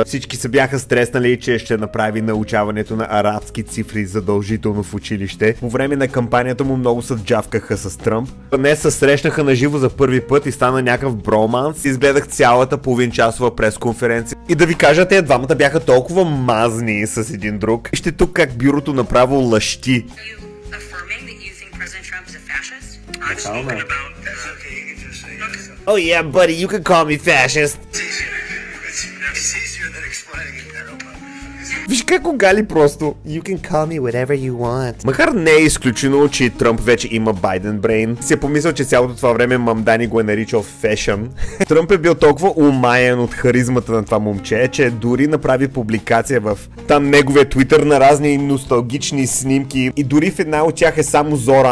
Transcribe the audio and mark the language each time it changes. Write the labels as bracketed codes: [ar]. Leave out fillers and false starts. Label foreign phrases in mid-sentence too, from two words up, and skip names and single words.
[bg] Всички се бяха стреснали, че ще направи научаването на арабски цифри задължително в училище. По време на кампанията му много се джавкаха с Тръмп. Днес се срещнаха на живо за първи път и стана някакъв броманс. Изгледах цялата половинчасова пресконференция. И да ви кажа, те двамата бяха толкова мазни с един друг. Вижте тук как бюрото направо лъщи. [en] Oh yeah, buddy, you can call me fascist. [bg] Виж как го гали просто. [en] You can call me whatever you want. [bg] Макар не е изключено, че Тръмп вече има Байден брейн, си е помислил, че цялото това време Мамдани го е наричал фешън. Тръмп е бил толкова умаян от харизмата на това момче, че дори направи публикация в там неговия твитър на разни носталгични снимки и дори в една от тях е само Зора.